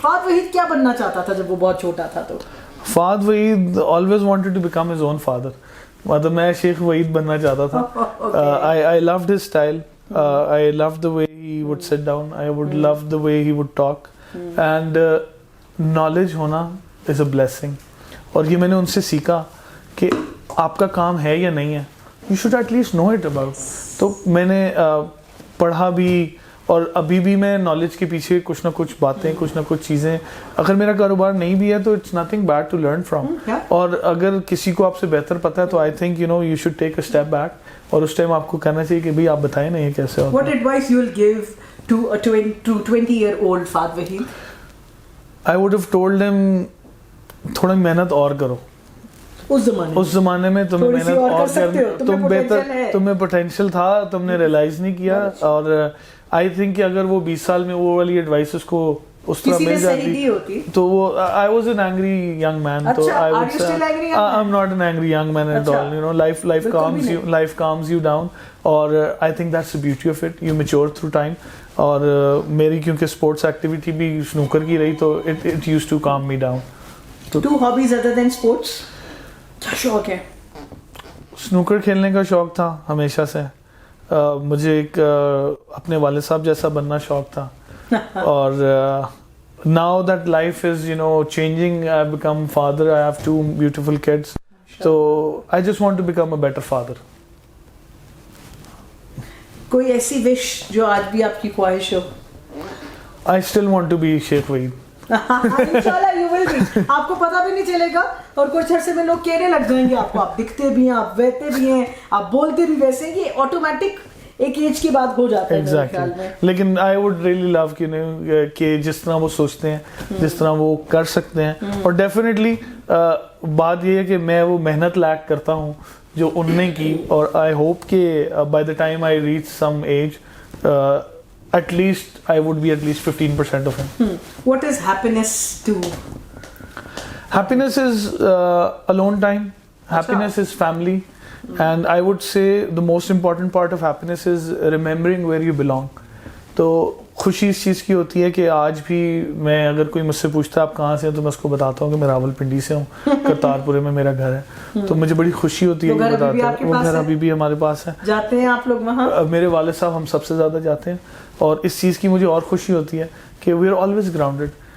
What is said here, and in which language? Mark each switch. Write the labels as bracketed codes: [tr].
[ur] فہد وحید کیا بننا چاہتا تھا جب وہ بہت چھوٹا تھا؟ تو [en] Fahad Waheed always wanted to become his own father. [ur] مطلب میں شیخ وحید بننا چاہتا تھا. [en] I loved his style. I loved the way he would sit down. I would love the way he would talk. And knowledge ہونا is a blessing. [ur] اور یہ میں نے ان سے سیکھا کہ آپ کا کام ہے یا نہیں ہے, [en] You should at least know it about. [ur] تو میں نے پڑھا بھی اور ابھی بھی میں نالج کے پیچھے کچھ نہ کچھ باتیں, کچھ نہ کچھ چیزیں, اگر میرا کاروبار نہیں بھی ہے تو [en] It's nothing bad to learn from. [ur] اور اگر کسی کو آپ سے بہتر پتہ ہے تو [en] I think you should take a step back, [ur] اور اس ٹائم آپ کو کہنا چاہیے کہ بھائی آپ بتائیں نا یہ کیسے ہوتا ہے. [en] What advice you will give to a 20-year-old Fahad Waheed? I would have told him [ur] تھوڑا محنت اور کرو. اس زمانے میں تمہیں محنت اور کرنی, تم بہتر, تمہیں پوٹینشیل تھا, تم نے ریئلائز نہیں کیا. اور آئی تھنک کہ اگر وہ 20 سال میں وہ والی ایڈوائس اس کو اس طرح مل جاتی تو وہ [en] I was an angry young man. تو I would say I'm not an angry young man at all. You know, life calms you down. اور I think that's the beauty of it. You mature through time. [ur] اور میری کیونکہ sports activity بھی snooker کی رہی تو [en] it used to calm me down. Two hobbies other than sports? [ur] کیا شوق ہے؟ سنوکر کھیلنے کا شوق تھا ہمیشہ سے. مجھے ایک اپنے والد صاحب جیسا بننا شوق تھا. اور [en] now that life is changing, I have become father. I have 2 beautiful kids. So I just want to become a better father. [ur] کوئی ایسی وش جو آج بھی آپ کی خواہش ہو؟ [en] I still want to be Sheikh Wahid. انشاءاللہ you will be. [ur] آپ کو پتہ بھی نہیں چلے گا اور کچھ عرصے میں لوگ کہنے لگ جائیں گے آپ کو, آپ دکھتے بھی ہیں, آپ ویتے بھی ہیں, آپ بولتے بھی ویسے ہیں. یہ آٹومیٹک ایک ایج کے بعد ہو جاتا ہے میرے خیال میں. لیکن [en] I would really love [ur] کہ جس طرح وہ سوچتے ہیں, جس طرح وہ کر سکتے ہیں. اور ڈیفینیٹلی بات یہ ہے کہ میں وہ محنت لیک کرتا ہوں جو ان نے کی, [en] اور I hope کہ by the time I reach some age at least I would be at least 15% of him. What is happiness to? Happiness is alone time. Happiness is family. And I would say the most important part of happiness is remembering where you belong. [ur] تو خوشی اس چیز کی ہوتی ہے کہ آج بھی میں اگر کوئی مجھ سے پوچھتا ہے آپ کہاں سے ہیں تو میں اس کو بتاتا ہوں کہ میں راول پنڈی سے ہوں, کرتارپورے میں میرا گھر ہے. تو مجھے بڑی خوشی ہوتی ہے کہ بتاتے ہیں. وہ گھر ابھی بھی ہمارے پاس ہے. جاتے ہیں آپ لوگ وہاں؟ میرے والد صاحب ہم سب سے زیادہ جاتے ہیں, اور اس چیز کی مجھے اور خوشی ہوتی ہے کہ وی آر آلویز گراؤنڈیڈ.